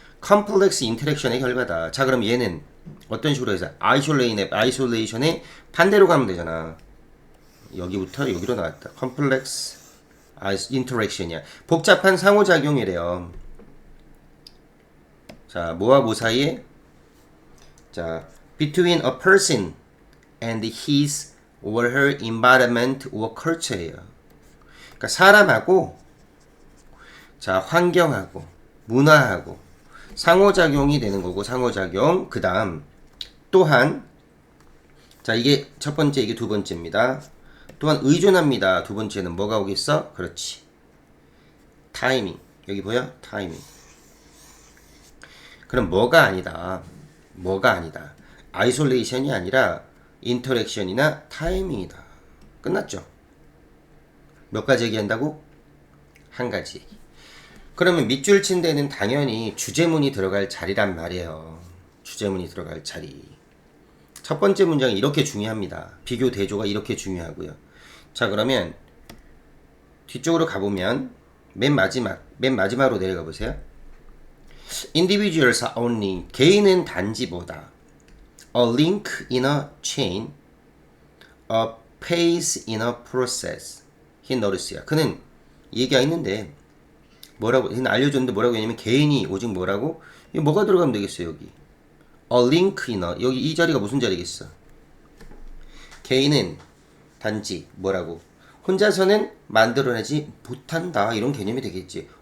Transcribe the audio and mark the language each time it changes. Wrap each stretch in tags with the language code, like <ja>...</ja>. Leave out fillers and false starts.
<ko>컴플렉스 인터랙션의 결과다. 자, 그럼 얘는 어떤 식으로 해서 아이솔레이션의 반대로 가면 되잖아. 여기부터 여기로 나왔다. 컴플렉스 인터랙션이야. 복잡한 상호작용이래요. 자, 뭐와 뭐 사이에?</ko> <en>자, between a person and his or her environment or culture예요.</en> <ko>그러니까 사람하고 자, 환경하고 문화하고 상호작용이 되는 거고 상호작용. 그다음 또한 자, 이게 첫 번째, 이게 두 번째입니다. 또한 의존합니다. 두 번째는 뭐가 오겠어? 그렇지. 타이밍. 여기 보여? 타이밍. 그럼 뭐가 아니다. 뭐가 아니다. 아이솔레이션이 아니라 인터랙션이나 타이밍이다. 끝났죠? 몇 가지 얘기한다고? 한 가지 얘기. 그러면 밑줄 친 데는 당연히 주제문이 들어갈 자리란 말이에요. 주제문이 들어갈 자리. 첫 번째 문장이 이렇게 중요합니다. 비교 대조가 이렇게 중요하고요. 자, 그러면 뒤쪽으로 가보면 맨 마지막으로 내려가 보세요.</ko> <en>Individuals are only,</en> <ko>개인은 단지보다</ko> <en>a link in a chain, a phase in a process. he noticed.</en> <ko>그는 얘기가 있는데 뭐라고 그는 알려줬는데 뭐라고 했냐면 개인이 오직 뭐라고? 이거 뭐가 들어가면 되겠어요 여기?</ko> <en>a link in a,</en> <ko>여기 이 자리가 무슨 자리겠어? 개인은 단지 뭐라고? 혼자서는 만들어내지 못한다. 이런 개념이 되겠지.</ko>